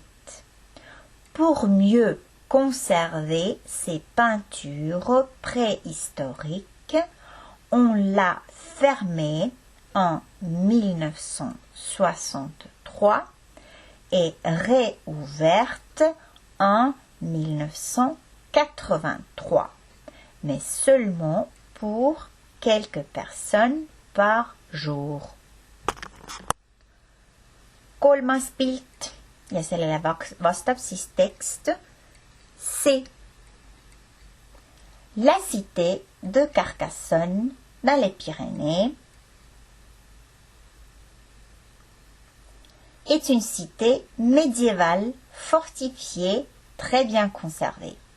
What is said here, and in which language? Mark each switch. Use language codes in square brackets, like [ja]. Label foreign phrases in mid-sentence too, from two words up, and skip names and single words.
[fr] Pour mieux conserver ces peintures préhistoriques, on l'a fermée en 1963 et réouverte en 1983, mais seulement pour quelques personnes par jour. [et] Kolmas pilt ja sellele vastab siis tekst C. [fr] La cité de Carcassonne dans les Pyrénées est une cité médiévale fortifiée, très bien conservée.